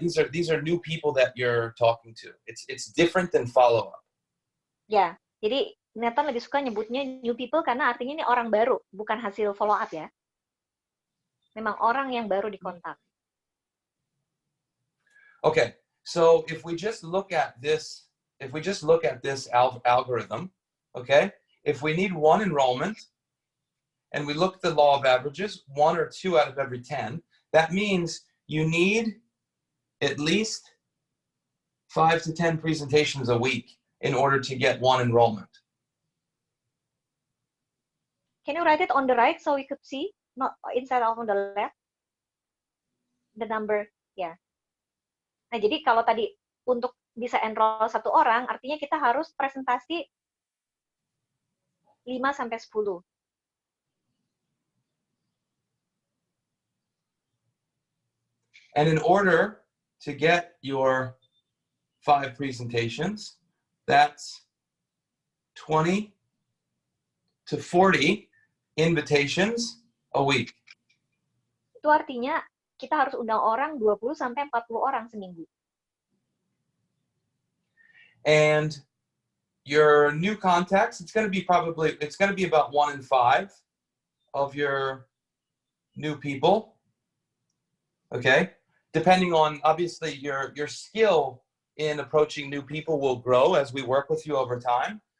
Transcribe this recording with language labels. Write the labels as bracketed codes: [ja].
[en] These are new people that you're talking to. It's different than follow up. [id] Ya, jadi Nathan lebih suka nyebutnya [en] new people [id] karena artinya ini orang baru, bukan hasil follow up ya. Memang orang yang baru dikontak. [en] Okay, so if we just look at this algorithm, okay, if we need one enrollment and we look at the law of averages, 1 or 2 out of every 10, that means you need at least 5 to 10 presentations a week in order to get one enrollment. Can you write it on the right so we could see, not instead of on the left? The number, ya. Yeah. [id] Nah, jadi kalau tadi untuk bisa enroll 1 orang, artinya kita harus presentasi 5 sampai 10. [en] And in order to get your 5 presentations, that's 20 to 40 invitations a week. [id] Itu artinya kita harus undang orang 20 sampai 40 orang seminggu. [en] And your new contacts, it's going to be about 1 in 5 of your new people. Okay? Depending on, obviously, your skill in approaching new people will grow as we work with you over time.